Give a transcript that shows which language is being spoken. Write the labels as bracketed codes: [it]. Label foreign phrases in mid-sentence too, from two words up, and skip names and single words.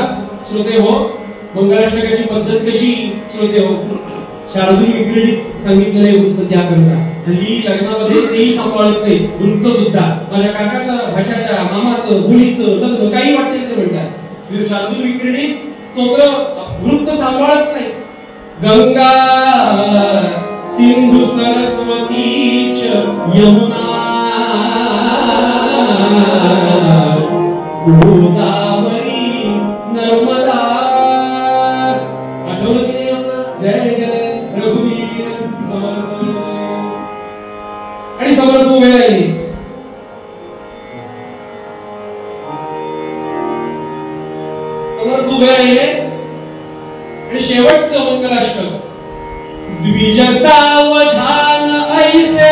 [mr] श्रोते हो, मंगलाष्टकाची पद्धत कशी, श्रोते हो, शार्दूल विक्रीडित सांगितलेले वृत्त त्याकरता. हल्ली लग्नामध्ये तेही सांभाळत नाही वृत्त सुद्धा. माझ्या काकाच्या, भाच्याच्या, मामाचं, मुलीचं लग्न काही वाटेल ते म्हणतात. शार्दूल विक्रीडित स्तोत्र वृत्त सांभाळत नाही. [sa] गंगा सिंधु सरस्वती च यमुना गोदावरी नर्मदा. [mr] आठवलं की नाही आपलं? जय जय रघुवीर समर्थ. आणि समर्थ उभे राहिले. समर्थ उभे राहिले आणि शेवटचं मंगलाष्टक. द्विज सावधान ऐसे.